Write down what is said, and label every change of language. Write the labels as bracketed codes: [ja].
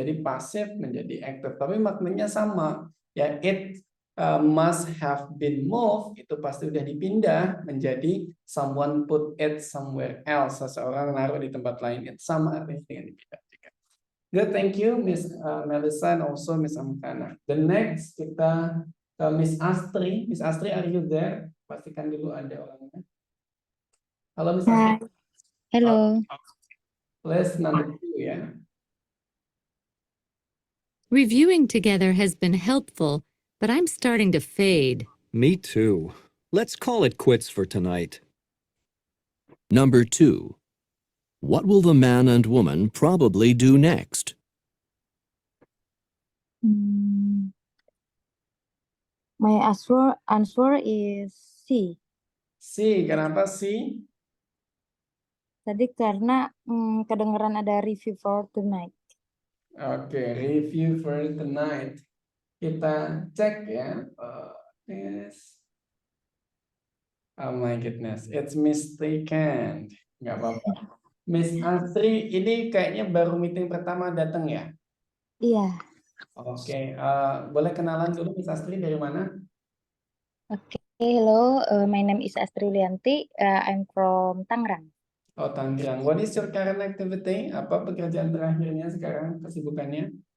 [id] Jadi pasif menjadi aktif, tapi maknanya sama ya. [en] It must have been moved, [id] itu pasti udah dipindah menjadi [en] someone put it somewhere else, [id] seseorang naruh di tempat lain. Itu sama artinya dengan dipindah. [en] Good, thank you Miss Melissa and also Miss Amkhana. The next [id] kita ke [en] Miss Astri. Miss Astri, are you there? [id] Pastikan dulu ada orangnya. Halo Miss Astri. [en] Hello. Let's number 2 ya. Reviewing together has been helpful, but I'm starting to fade. Me too. Let's call it quits for tonight. Number 2. What will the man and woman probably do next? My answer is C. [id] C, kenapa C? Tadi karena kedengeran ada [en] review for tonight. [id] Oke, [en] review for tonight. [id] Kita cek ya. Yes. [en] Oh my goodness, it's mistaken. [id] Nggak apa-apa. Miss Astri, ini kayaknya baru meeting pertama datang ya? Iya. Oke, boleh kenalan dulu Miss Astri dari mana? [en] Okay, hello. My name is Astri Lianti. I'm from Tangerang. Oh, Tangerang. What is your current activity? [id] Apa pekerjaan terakhirnya sekarang, kesibukannya?